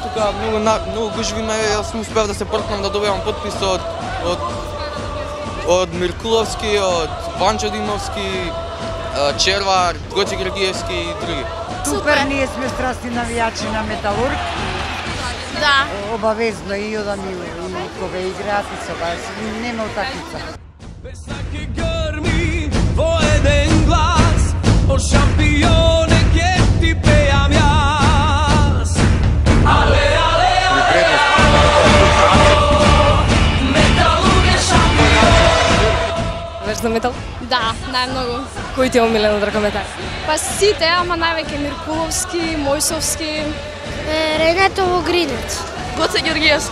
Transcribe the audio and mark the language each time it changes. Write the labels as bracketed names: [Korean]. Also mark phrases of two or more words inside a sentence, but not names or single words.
[Macedonian] многу гужви има, јас не успеав да се портнам да добивам подпис од Миркуловски, од Ванчо Димовски, Червар, Гоце Георгиевски и други. Супер, ние сме страстни навијачи на Металург. Да. Обавезно и одам и кога играат и со вас, нема утакмица. О шампионе ќе ти пеам јас. Ale, ale, ale, Металург е шампион. Веш за метал? Да, најмногу. Кој ти е омилен од ракометар? Па сите, ама највеќе Миркуловски, Мојсовски. Ренето Гринец. Гоце Георгиевски.